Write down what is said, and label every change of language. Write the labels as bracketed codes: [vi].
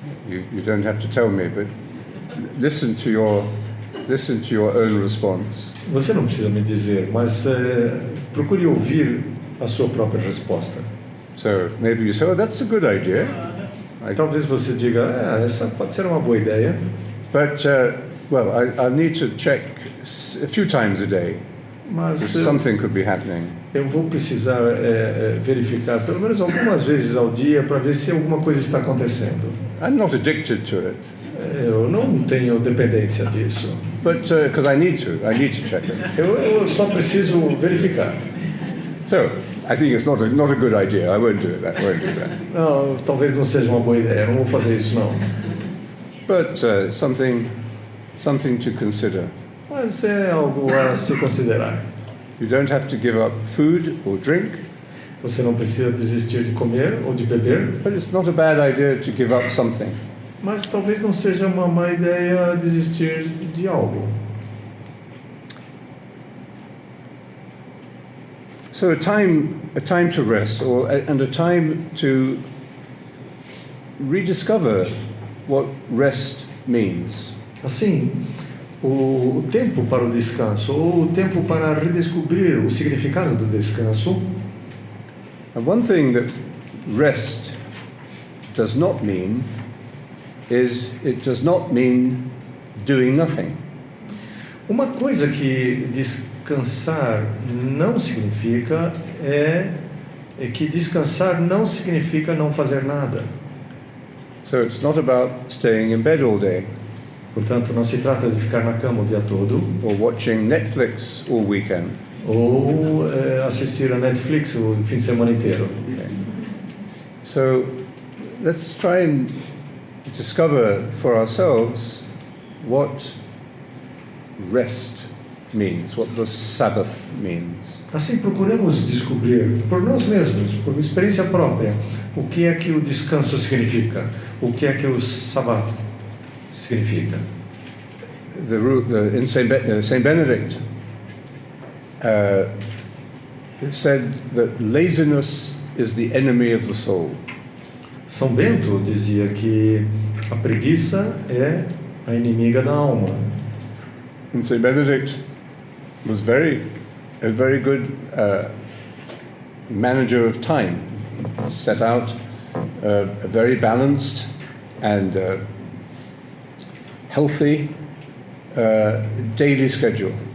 [en] You don't have to tell me, but listen to your own response. [pt] Você não precisa me dizer, mas procure ouvir a sua própria resposta. [en] So maybe you say, "Oh, that's a good idea." [pt] Talvez você diga, essa pode ser uma boa ideia. [en] But well, I'll need to check a few times a day [pt] Mas [en] if something could be happening. [pt] eu vou precisar verificar pelo menos algumas vezes ao dia para ver se alguma coisa está acontecendo. [en] I'm not addicted to it, [pt] Eu não tenho dependência disso. [en] but because I need to check it. [pt] Eu só preciso verificar. [en] So I think it's not a good idea. I won't do that. [pt] Não, talvez não seja uma boa ideia. Eu não vou fazer isso não. [en] But something to consider. [pt] Mas é algo a se considerar. [en] You don't have to give up food or drink [pt] Você não precisa desistir de comer ou de beber, [en] but it's not a bad idea to give up something. [pt] mas talvez não seja uma má ideia desistir de algo. [en] So a time to rest, and a time to rediscover what rest means. [pt] Assim, o tempo para o descanso, ou o tempo para redescobrir o significado do descanso. [en] And one thing that rest does not mean is it does not mean doing nothing. [pt] Uma coisa que descansar não significa é que descansar não significa não fazer nada. [en] So it's not about staying in bed all day [pt] Portanto, não se trata de ficar na cama o dia todo [en] or watching Netflix all weekend. [pt] ou assistir a Netflix o fim de semana inteiro. [en] So let's try and discover for ourselves what rest means, what the Sabbath means. [pt] Assim, procuremos descobrir por nós mesmos, por experiência própria, o que é que o descanso significa, o que é que o Sabbat significa. [en] In Saint Benedict said that laziness is the enemy of the soul. [pt] São Bento dizia que a preguiça é a inimiga da alma. [en] And Saint Benedict was a very good manager of time. He set out a very balanced and healthy daily schedule.